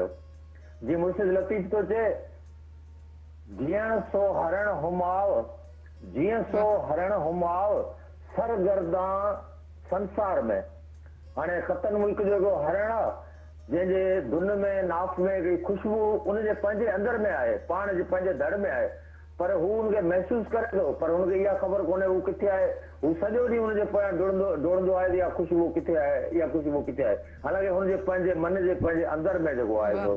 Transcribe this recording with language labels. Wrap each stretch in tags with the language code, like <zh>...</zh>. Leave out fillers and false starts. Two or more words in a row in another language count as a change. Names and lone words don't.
<sd>जीअं मुर्शिद लतीफ़ थो चए, जीअं सो हरण हुमाव, जीअं सो हरण हुमाव सरगर्दां संसार में। हाणे ख़तन मुल्क जो जेको हरण आहे, जंहिंजे धुन में नाफ़ में हिकिड़ी ख़ुशबू उनजे पंहिंजे अंदर में आहे, पाण जे पंहिंजे धड़ में आहे, पर हू उनखे महसूस करे थो, पर हुनखे इहा ख़बर कोन्हे हू किथे आहे। हू सॼो ॾींहुं हुनजे पोयां डोड़ंदो आहे, इहा ख़ुशबू किथे आहे, इहा ख़ुशबू किथे आहे, हालांकि हुनजे पंहिंजे मन जे पंहिंजे अंदर में जेको आहे थो।</sd>